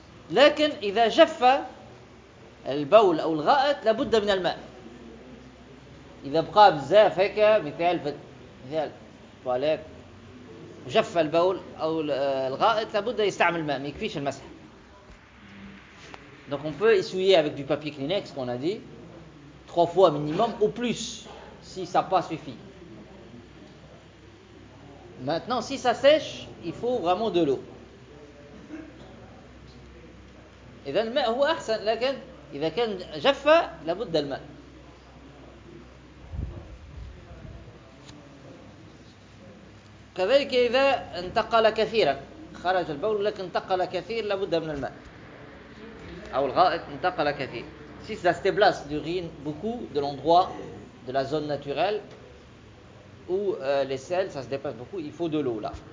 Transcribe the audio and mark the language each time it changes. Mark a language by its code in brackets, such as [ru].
[ar] لكن إذا جف البول أو الغائط لابد من الماء. إذا بقى بزاف هيك مثال في مثال طواليت جف البول أو الغائط لابد يستعمل الماء، ما يكفيش المسح. [fr] Donc on peut essuyer avec du papier Kleenex qu'on a dit trois fois minimum ou plus si ça pas suffit. Maintenant si ça sèche il faut vraiment de l'eau. [ar] إذا الماء هو أحسن، لكن إذا كان جفا لابد الماء. كذلك إذا انتقل كثيرا خرج البول لكن انتقل كثير لابد من الماء أو الغائط انتقل كثير. [fr] Si ça se déplace d'urine beaucoup de l'endroit de la zone naturelle où les selles ça se déplace beaucoup il faut de l'eau là.